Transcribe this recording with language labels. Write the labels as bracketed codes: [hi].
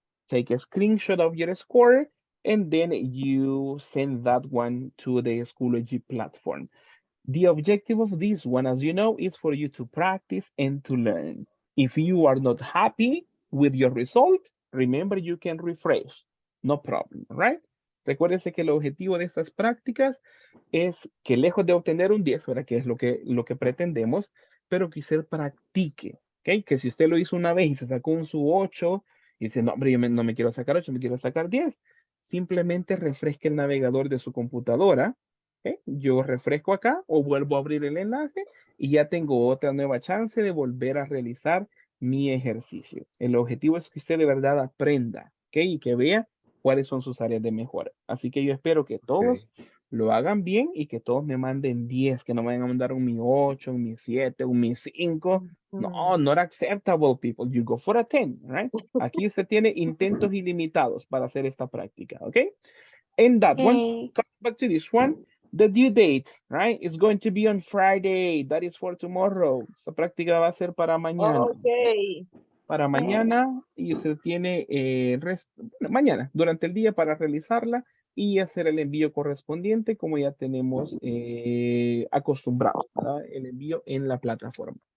[en] Take a screenshot of your score, and then you send that one to the Schoology platform. The objective of this one, as you know, is for you to practice and to learn. If you are not happy with your result, remember you can refresh, no problem, right? [es] Recuérdense que el objetivo de estas prácticas es que lejos de obtener un 10, ¿verdad? Que es lo que pretendemos, pero que usted practique, ¿ok? Que si usted lo hizo una vez y se sacó un su 8 y dice, no, hombre, yo no me quiero sacar 8, me quiero sacar 10, simplemente refresque el navegador de su computadora. ¿Okay? Yo refresco acá o vuelvo a abrir el enlace y ya tengo otra nueva chance de volver a realizar mi ejercicio. El objetivo es que usted de verdad aprenda, ¿ok? Y que vea cuáles son sus áreas de mejora. Así que yo espero que todos lo hagan bien y que todos me manden 10, que no me vayan a mandar un mi 8, un mi 7, un mi 5. [en] No, not acceptable, people. You go for a 10, right? [es] Aquí usted tiene intentos ilimitados para hacer esta práctica, ¿ok? [en] And that one, come back to this one. The due date, right, is going to be on Friday. That is for tomorrow. [es] Esta práctica va a ser para mañana. [en] Okay. [es] Para mañana, y usted tiene mañana, durante el día, para realizarla y hacer el envío correspondiente, como ya tenemos acostumbrado, ¿verdad? El envío en la plataforma.